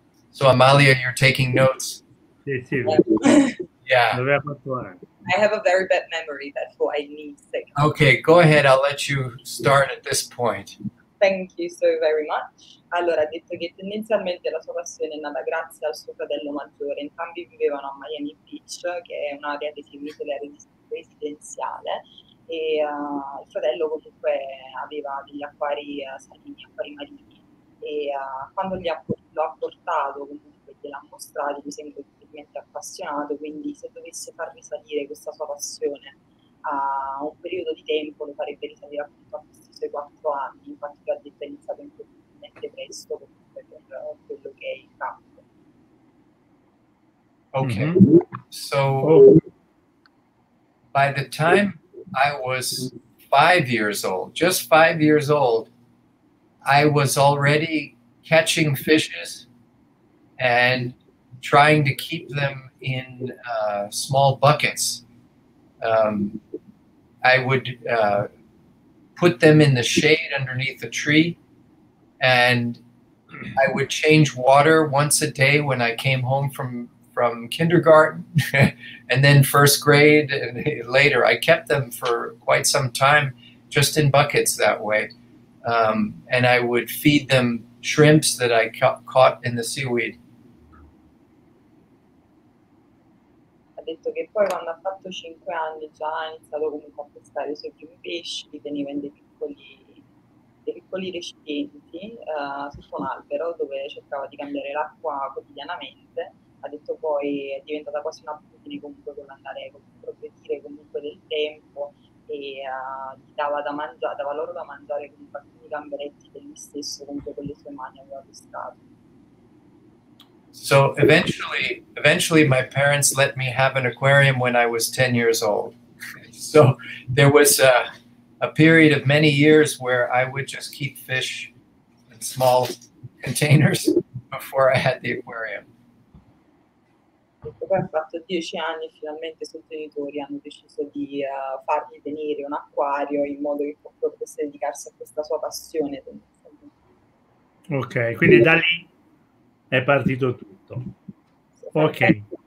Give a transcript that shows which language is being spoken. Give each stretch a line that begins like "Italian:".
English: So Amalia, you're taking notes. Yeah. I have a very bad memory, therefore I need to. Okay, go ahead. I'll let you start at this point. Thank you so very much.
Italian: Allora, ha detto che tendenzialmente la sua passione è nata grazie al suo fratello maggiore. Entrambi vivevano a Miami Beach, che è un'area definita residenziale, e il fratello comunque aveva degli acquari salini, acquari marini, e quando lo ha portato, comunque gliel'ha mostrato, mi sembra incredibilmente appassionato, quindi se dovesse far risalire questa sua passione a un periodo di tempo lo farebbe risalire appunto a questi suoi 4 anni. Infatti l'ha detto, è iniziato incredibilmente presto comunque per quello che è il campo.
English: Okay, so by the time I was 5 years old, just 5 years old, I was already catching fishes and trying to keep them in small buckets. I would put them in the shade underneath a tree, and I would change water once a day when I came home from kindergarten and then first grade and later. I kept them for quite some time just in buckets that way. And I would feed them shrimps that I caught in the seaweed.
Italian: Ha detto che poi quando ha fatto 5 anni già ha iniziato comunque a pescare i suoi primi pesci, li teneva in dei piccoli recipienti sotto un albero dove cercava di cambiare l'acqua quotidianamente. Ha detto poi è diventata quasi un'abitudine comunque con l'andare con il progredire comunque del tempo, e gli dava loro da mangiare comunque alcuni gamberetti che lui stesso comunque con le sue mani aveva pescato.
English: So eventually my parents let me have an aquarium when I was 10 years old. So there was a period of many years where I would just keep fish in small containers before I had the aquarium.
Italian: Poi ha fatto 10 anni e finalmente i suoi genitori hanno deciso di fargli venire un acquario in modo che potesse dedicarsi a questa sua passione. Ok, quindi da lì è partito tutto. Ok.